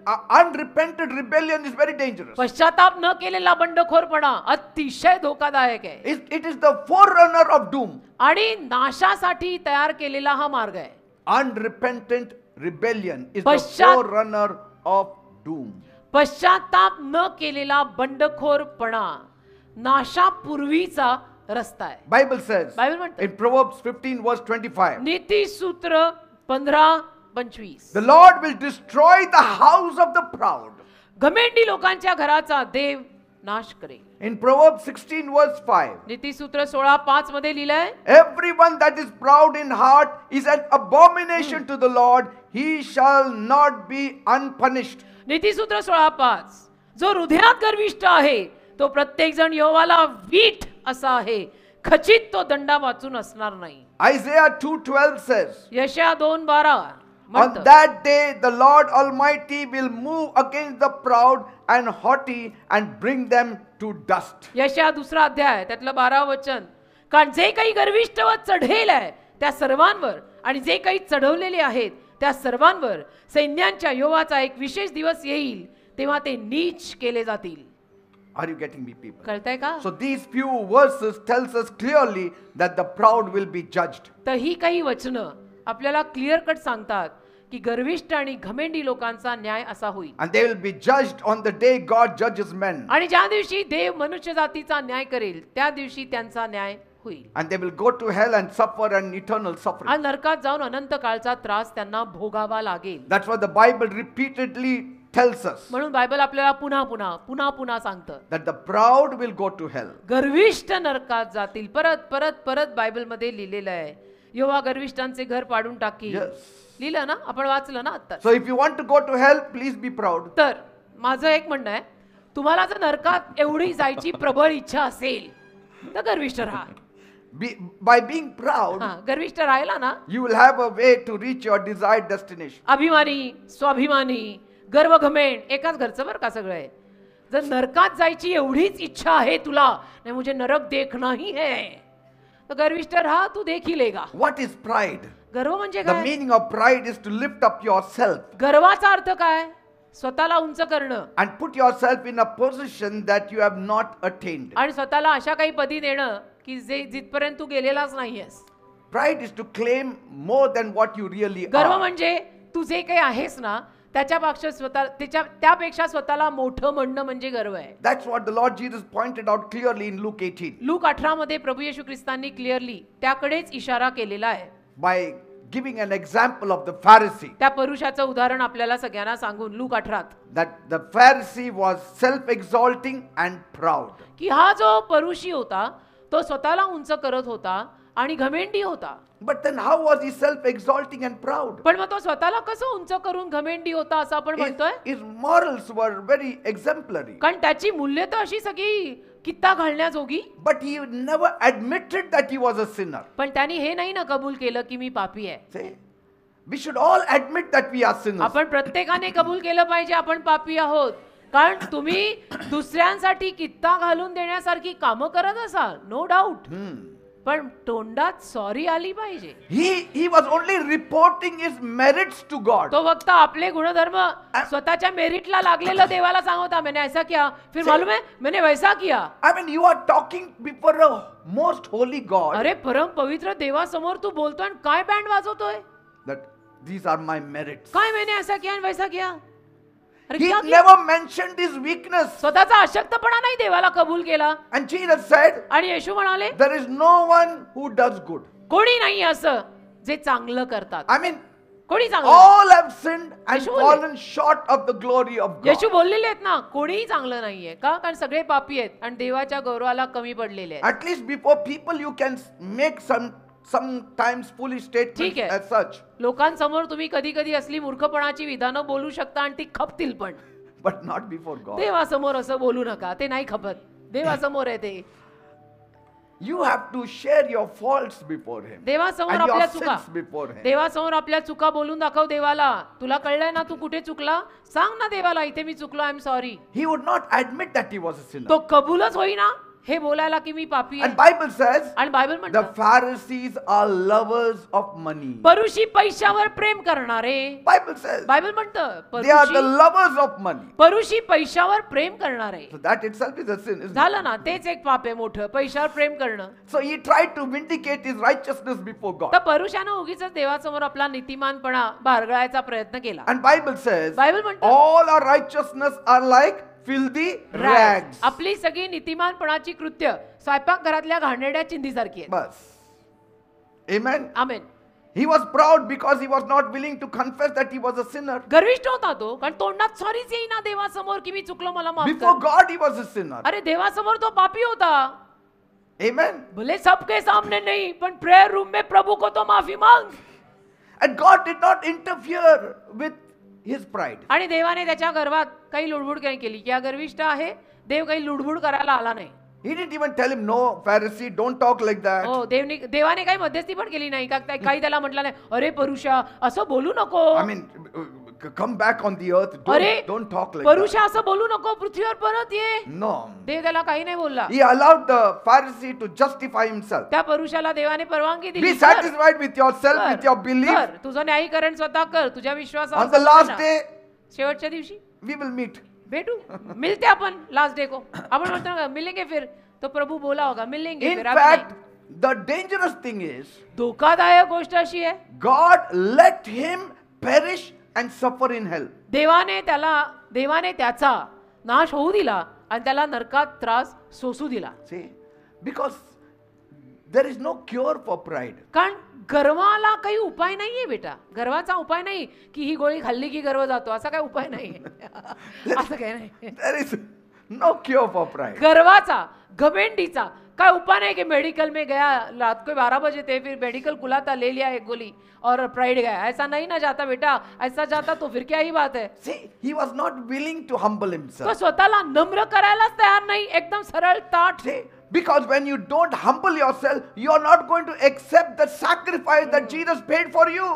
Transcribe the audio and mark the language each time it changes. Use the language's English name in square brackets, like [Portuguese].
[English] Unrepented rebellion is very dangerous. [Marathi] पश्चाताप न केलेला बंडखोरपणा अतिशय धोकादायक आहे. [English] It is the forerunner of doom. [Marathi] आणि नाशासाठी तयार केलेला हा मार्ग आहे. [English] Unrepentant rebellion is the [Marathi] पश्चात- [English] forerunner of doom. [Marathi] पश्चाताप न केलेला बंडखोरपणा नाशापूर्वीचा रस्ता आहे. [English] Bible says [Marathi] बायबल म्हणते [English] in Proverbs 15 verse 25. [Marathi] नीतिसूत्र 15:25. [English] The Lord will destroy the house of the proud. [Marathi] घमेंडी लोकांच्या घराचा देव नाश करेल. [English] In Proverbs 16 verse 5. [Marathi] नीतिसूत्र 16:5 मध्ये लिहिलंय, [English] Everyone that is proud in heart is an abomination to the Lord. He shall not be unpunished. [Marathi] नीतिसूत्र 16:5. जो हृदयात गर्विष्ठ आहे तो प्रत्येक जण यहोवाला वीट असा आहे, खचित तो दंडा वाचून असणार नाही. [English] Isaiah 2:12 says, [Marathi] यशया 2:12 [English] on that day the Lord Almighty will move against the proud and haughty and bring them to dust. [Marathi] यशया 2 अध्याय त्यातलं 12 वचन. कारण जे काही गर्विष्ठ व चढेल आहे त्या सर्वांवर आणि जे काही चढवलेले आहेत त्या सर्वांवर सैन्यांच्या यहोवाचा एक विशेष दिवस येईल तेव्हा ते नीच केले जातील. [English] Are you getting me, people? [Marathi] कळतंय का? [English] So these few verses tells us clearly that the proud will be judged. [Marathi] तर ही काही वचनं आपल्याला क्लिअर कट सांगतात की गर्विष्ठ आणि घमेंडी लोकांचा न्याय असा होईल. [English] And they will be judged on the day God judges men. [Marathi] आणि ज्या दिवशी देव मनुष्य जातीचा न्याय करेल त्या दिवशी त्यांचा न्याय होईल. [English] And they will go to hell and suffer an eternal suffering. [Marathi] आणि नरकात जाऊन अनंत काळचा त्रास त्यांना भोगावा लागेल. [English] That's what the Bible repeatedly tells us. [Marathi] म्हणून बायबल आपल्याला पुन्हा पुन्हा पुन्हा सांगतं [English] That the proud will go to hell. [Marathi] गर्विष्ठ नरकात जातील. परत परत परत बायबल मध्ये लिहिलेलं आहे यहोवा गर्विष्ठांचे घर पाडून टाकील. [English] Yes. [Marathi] लिहिलं ना, आपण वाचलं ना आता. [English] So if you want to go to hell, please be proud. [Marathi] तर माझं एक म्हणणं आहे, तुम्हाला जर नरकात एवढी जायची प्रबळ इच्छा असेल तर गर्विष्ठ राहा. [English] By being proud, [Marathi] गर्विष्ठ राहिला ना, [English] you will have a way to reach your desired destination. [Marathi] अभिमानी, स्वाभिमानी, गर्व घमेंड एकाच घरचं बरं का सगळं आहे. जर नरकात जायची एवढीच इच्छा आहे तुला, नाही [Hindi] मुझे नरक देखना ही है, [Marathi] तर गर्विष्ठ राहा, [Hindi] तू देख ही लेगा. [English] What is pride? [Marathi] गर्व म्हणजे [English] The [Marathi] काय? [English] meaning of pride is to lift up yourself [Marathi] गर्वाचा अर्थ काय? स्वतःला उंच करणं [English] and put yourself in a position that you have not attained. [Marathi] आणि स्वतःला अशा काही पदी नेणं की जे जिथपर्यंत तू गेलेलाच नाहीयेस. [English] Pride is to claim more than what you really [Marathi] गर्व [English] are. [Marathi] म्हणजे तू जे काही आहेस ना त्यापेक्षा स्वतःला मोठं म्हणणं म्हणजे गर्व आहे. [English] That's what the Lord Jesus pointed out clearly in Luke 18. [Marathi] Look 18 मध्ये प्रभू येशू ख्रिस्तांनी क्लिअरली त्याकडेच इशारा केलेला आहे. [English] By giving an example of the Pharisee. [Marathi] त्या पुरुषाचं उदाहरण आपल्याला सगळ्यांना सांगून look 18 [English] That the Pharisee was self-exalting and proud. [Marathi] की हा जो परुषी होता तो स्वतःला उंच करत होता आणि घमेंडी होता. [English] But then how was he self-exalting and proud? [Marathi] पण मग तो स्वतःला कसं उंच करून घमेंडी होता असं आपण म्हणतोय? [English] His morals were very exemplary. [Marathi] कारण त्याची मूल्य तर अशी सगळी कित्ता घालण्याजोगी. [English] But he never admitted that he was a sinner. [Marathi] पण त्यांनी हे नाही ना कबूल केलं की मी पापी आहे. [English] See? We should all admit that we are sinners. [Marathi] आपण प्रत्येकाने कबूल केलं पाहिजे आपण पापी आहोत. कारण तुम्ही दुसऱ्यांसाठी कित्ता घालून देण्यासारखी कामं करत असाल, [English] No doubt. [Marathi] पण तोंडात सॉरी आली पाहिजे. [English] He was only reporting his merits to God. [Marathi] तो फक्त आपले गुणधर्म स्वतःच्या मेरिटला लागलेलं देवाला सांगता, [Hindi] मैंने ऐसा किया, फिर मालूम है मैंने वैसा किया. [English] I mean, you are talking before a most holy God. [Marathi] अरे परम पवित्र देवासमोर तू बोलतोय आणि काय band वाजवतोय? [English] That these are my merits. [Marathi] काय [Hindi] मैंने ऐसा किया [Marathi] आणि [Hindi] वैसा किया? [Marathi] अरे [English] He [Hindi] क्या किया? [English] never mentioned his weakness. [Marathi] स्वतःचा अशक्तपणा नाही देवाला कबूल केला. [English] And Jesus said, [Marathi] आणि येशू म्हणाले [English] there is no one who does good. [Marathi] कोणी नाही असं जे चांगलं करतात. [English] I mean, [Marathi] कोणी चांगलं [English] all have sinned and [Marathi] येशू बोलले. [English] fallen short of the glory of God. [Marathi] येशू बोललेले आहेत ना, कोणीही चांगलं नाहीये का? कारण सगळे पापी आहेत आणि देवाच्या गौरवाला कमी पडलेले आहेत. [English] At least before people you can make sometimes foolish statements [Marathi] ठीक आहे. [English] as such. [Marathi] लोकांसमोर तुम्ही कधी कधी असली मूर्खपणाची विधानं बोलू शकता आणि ती खपतील, पण [English] But not before God. [Marathi] देवासमोर असं बोलू नका, ते नाही खपत. देवासमोर आहे ते. [English] You have to share your faults before Him. [Marathi] देवासमोर [English] And your [Marathi] आपल्या चुका [English] sins before Him. [Marathi] देवासमोर आपल्या चुका बोलून दाखव देवाला. तुला कळलंय ना तू कुठे चुकला? सांग ना देवाला, इथे मी चुकलो, [English] I am sorry. He would not admit that he was a sinner. [Marathi] तो कबूलच होईना हे बोलायला की मी पापी [English] And Bible says [Marathi] आणि बायबल [English] the [Marathi] म्हणतं [English] Pharisees are lovers of money. [Marathi] परुषी पैशावर प्रेम करणारे. [English] Bible says [Marathi] बायबल म्हणतं [English] they are the [Marathi] परुषी [English] lovers of money. [Marathi] परुषी पैशावर प्रेम करणारे. [English] So that itself is a sin, isn't it? [Marathi] झालं ना, तेच एक पाप आहे मोठं, पैशावर प्रेम करणं. [English] So he tried to vindicate his righteousness before God. [Marathi] तर परुषानं उगीच देवासमोर आपला नीतिमानपणा बाळगायचा प्रयत्न केला. [English] And Bible says [Marathi] बायबल म्हणतं [English] all our righteousness are like filthy rags. [Marathi] आपली सगळी नीतिमानपणाची कृत्य स्वयंपाक घरातल्या घाणेरड्या चिंधीसारखी आहे. [English] Bas. Amen. [Marathi] Amen. [English] He was proud because he was not willing to confess that he was a sinner. [Marathi] गर्विष्ठ होता तो, कारण तोंडात सॉरीच येईना देवासमोर की मी चुकलो, मला माफ [English] Before [Marathi] कर. [English] God he was a sinner. [Marathi] अरे देवासमोर तो पापी होता. [English] Amen. [Hindi] भले सबके सामने नहीं, पण प्रेयर रूम में प्रभु को तो माफी मांग. [English] And God did not interfere with his pride. [Marathi] आणि देवाने त्याच्या गर्वात काही लुडबुड काही केली की हा गर्विष्ठ आहे, देव काही लुडबुड करायला आला नाही. [English] He didn't even tell him, no, Pharisee, don't talk like that. [Marathi] हो, देवाने काही मध्यस्थी पण केली नाही का, काही त्याला म्हटलं नाही, अरे परुषा असं बोलू नको. [English] I mean, come back on the earth. Don't talk like [Marathi] परुषा [English] that. [Marathi] असं बोलू नको, पृथ्वीवर परत ये. [English] No. [Marathi] देव त्याला काही नाही बोलला. [English] He allowed the Pharisee to justify himself. [Marathi] त्या परुषाला देवाने परवानगी दिली. [English] Be satisfied with yourself, with your belief. [Marathi] तुझं न्यायीकरण स्वतः कर, तुझ्या विश्वासावर. [English] On the last day, [Marathi] शेवटच्या दिवशी [English] we will meet. [Marathi] भेटू, [Hindi] मिलते अपन लास्ट डे को. [Marathi] आपण म्हणतो ना [Hindi] मिलेंगे फिर, तो प्रभु बोला होगा मिलेंगे [English] In [Hindi] फिर. [English] fact, the dangerous thing is, [Marathi] धोकादायक गोष्ट अशी आहे, [English] God let him perish and suffer in hell. [Marathi] देवाने त्याचा नाश होऊ दिला आणि त्याला नरकात त्रास सोसू दिला. [English] See, because there is no cure for pride. [Marathi] कारण गर्वाला काही उपाय नाहीये बेटा. गर्वाचा उपाय नाही की ही गोळी खाल्ली की गर्व जातो, असा काही उपाय नाहीये. असं काही नाही. [English] There is no cure for pride. [Marathi] गर्वाचा, घमेंडीचा काय [Hindi] उपाय नहीं कि मेडिकल में गया, रात को 12 बजे थे, फिर मेडिकल खुला था, ले लिया एक गोली और प्राइड गया. ऐसा नहीं ना जाता बेटा. ऐसा जाता तो फिर क्या ही बात है. [English] See, he was not willing to humble [Marathi] तो [English] himself. [Marathi] स्वतःला नम्र करायलाच तयार नाही, एकदम सरळ ताठ. [English] See, because when you don't humble yourself, you are not going to accept the sacrifice that Jesus paid for you.